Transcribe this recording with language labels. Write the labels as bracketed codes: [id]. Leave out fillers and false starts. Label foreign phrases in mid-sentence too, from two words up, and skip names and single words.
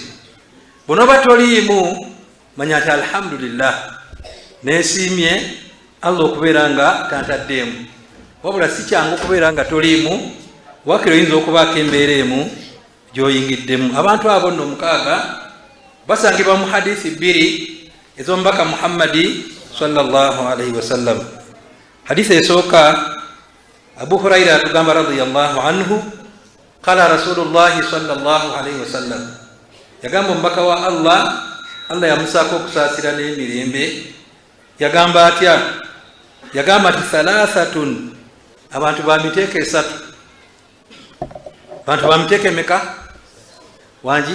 [lg] Bw'onooba toliimu, manya nti alhamdulillah, neesiimye Allah okubeera nga tantaddeemu. Wabula si kyangu okubeera nga toliimu, wakiro oyinza okubaako embeera emu gy'oyingiddemu. Abantu abo nno mukaaga basangibwa mu hadisi bbiri ezo mbaka Muhammadi [ar] صلى الله عليه وسلم. [lg] Hadith esoka Abu Huraira atugamba [ar] رضي الله عنه قال رسول الله صلى الله عليه وسلم, [lg] yagamba mbaka wa Allah yamusako okusasira n'emirembe, yagamba atya? Yagamba ati thalathatun, abantu bamiteeka esatu. Abantu bamiteeka emeka wangi?